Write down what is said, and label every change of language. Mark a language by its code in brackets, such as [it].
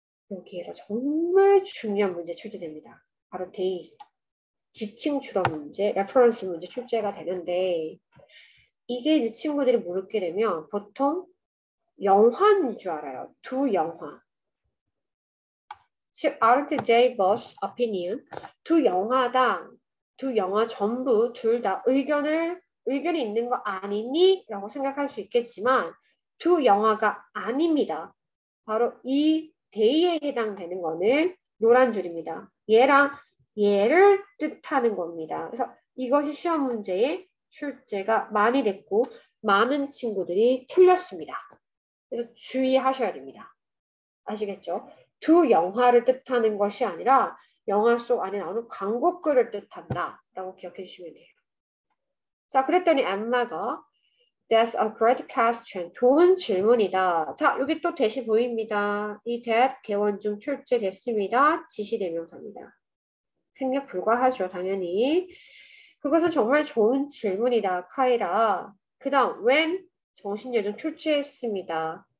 [ko] 여기에서 정말 중요한 문제 출제됩니다. 바로 데이, 지칭 주어 문제, 레퍼런스 문제 출제가 되는데 이게 이제 친구들이 물게 되면 보통 영화인 줄 알아요. 두 영화. 즉, [en] aren't they both opinion? [ko] 두 영화당, 두 영화 전부 둘 다 의견이 있는 거 아니니? 라고 생각할 수 있겠지만 두 영화가 아닙니다. 바로 이 데이에 해당되는 거는 노란 줄입니다. 얘랑 얘를 뜻하는 겁니다. 그래서 이것이 시험 문제에 출제가 많이 됐고 많은 친구들이 틀렸습니다. 그래서 주의하셔야 됩니다. 아시겠죠? 두 영화를 뜻하는 것이 아니라 영화 속 안에 나오는 광고글을 뜻한다 라고 기억해 주시면 돼요. 자, 그랬더니 엠마가 [en] That's a great question. [ko] 좋은 질문이다. 자, 여기 또 대시 보입니다. 이 that 개원 중 출제됐습니다. 지시대명사입니다. 생략 불가하죠, 당연히. 그것은 정말 좋은 질문이다, 카이라. 그 다음, when 정신여정 출제했습니다.